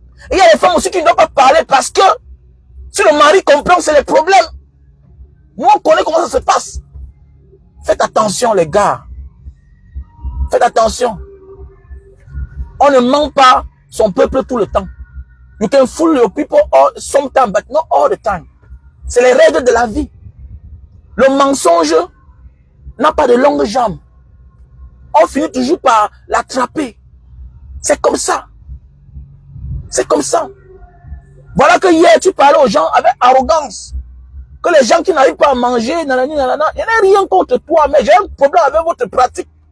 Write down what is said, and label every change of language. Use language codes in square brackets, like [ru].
[fr] Et il y a les femmes aussi qui ne doivent pas parler parce que si le mari comprend, c'est les problèmes. Nous, on connaît comment ça se passe. Faites attention, les gars. Faites attention. On ne ment pas son peuple tout le temps. [en] You can fool your people sometimes, but not all the time. [fr] C'est les règles de la vie. Le mensonge n'a pas de longues jambes. On finit toujours par l'attraper. C'est comme ça. C'est comme ça. Voilà que hier, tu parlais aux gens avec arrogance. Que les gens qui n'arrivent pas à manger, nanani, nanana, il n'y a rien contre toi, mais j'ai un problème avec votre pratique.